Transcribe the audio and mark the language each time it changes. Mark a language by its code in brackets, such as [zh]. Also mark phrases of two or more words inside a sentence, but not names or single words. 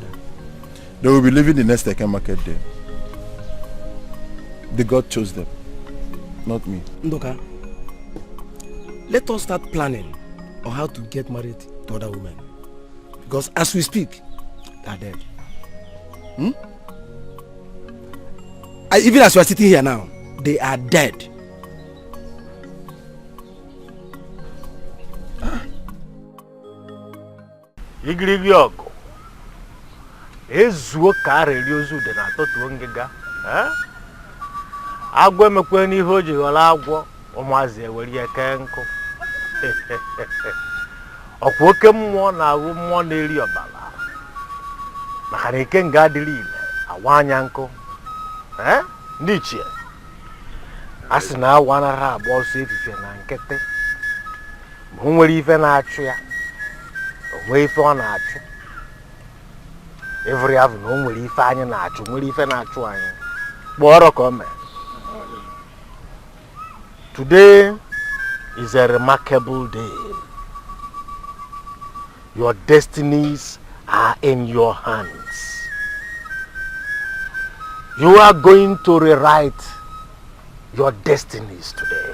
[en] They will be leaving the next Dikeh market day. The God chose them, not me. Ndoka, let us start planning on how to get married to other women. Because as we speak, they are dead. Even as we are sitting here now, they are dead. [ig] Igirigi ọgụ ezuo ka arịrị ozu dị na atọtuo ngịga agwọ emekwe n'ihe o ji ghọrọ agwọ ụmụazị ewere ya kee nkụ ọkwa oke mmụọ na-ahụ mmụọ na-eri ọbara maka na ike nga adịrị ile awa anya nkụ ndị ichie a sị na awa anaghị agba ọsọ efife na nkịtị ma o nwere ife na-achụ ya onwe ife ọ na-achụ [en] every have [ig] na o nwere ife anyị na-achụ nwere ife na-achụ anyị kpọrọ ka o mee. [en] Today is a remarkable day. Your destinies are in your hands. You are going to rewrite your destinies today.